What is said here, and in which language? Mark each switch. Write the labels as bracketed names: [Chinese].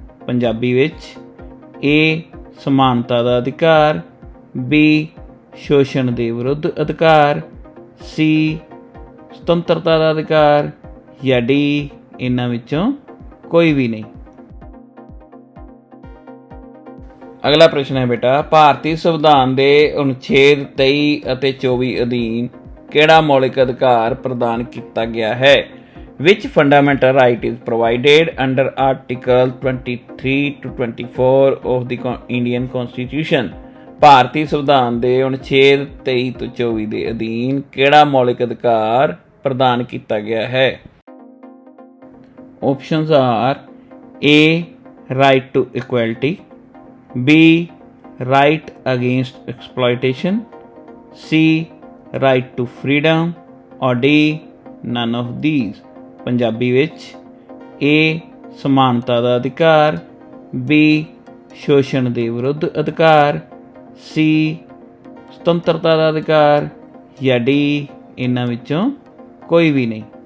[Punjabi] ਪੰਜਾਬੀ ਵਿੱਚ A ਸਮਾਨਤਾ ਦਾ ਅਧਿਕਾਰ, B ਸ਼ੋਸ਼ਣ ਦੇ ਵਿਰੁੱਧ ਅਧਿਕਾਰ, C ਸੁਤੰਤਰਤਾ ਦਾ ਅਧਿਕਾਰ ਜਾਂ D ਇਹਨਾਂ ਵਿੱਚੋਂ ਕੋਈ ਵੀ ਨਹੀਂ। ਅਗਲਾ ਪ੍ਰਸ਼ਨ ਹੈ ਬੇਟਾ, ਭਾਰਤੀ ਸੰਵਿਧਾਨ ਦੇ ਅਨੁਛੇਦ 23 ਅਤੇ 24 ਅਧੀਨ ਕਿਹੜਾ ਮੌਲਿਕ ਅਧਿਕਾਰ ਪ੍ਰਦਾਨ ਕੀਤਾ ਗਿਆ ਹੈ? [English] Which fundamental right is provided under Article 23 to 24 of the Indian Constitution? [Punjabi] ਭਾਰਤੀ ਸੰਵਿਧਾਨ ਦੇ ਅਨੁਛੇਦ 23 ਤੋਂ 24 ਦੇ ਅਧੀਨ ਕਿਹੜਾ ਮੌਲਿਕ ਅਧਿਕਾਰ ਪ੍ਰਦਾਨ ਕੀਤਾ ਗਿਆ ਹੈ? [English] Options are A right to equality, B right against exploitation, C right to freedom or D none of these। [Punjabi] Punjabi ਵਿੱਚ A ਸਮਾਨਤਾ ਦਾ ਅਧਿਕਾਰ, B ਸ਼ੋਸ਼ਣ ਦੇ ਵਿਰੁੱਧ ਅਧਿਕਾਰ, C ਸੁਤੰਤਰਤਾ ਦਾ ਅਧਿਕਾਰ ਜਾਂ D ਇਹਨਾਂ ਵਿੱਚੋਂ ਕੋਈ ਵੀ ਨਹੀਂ।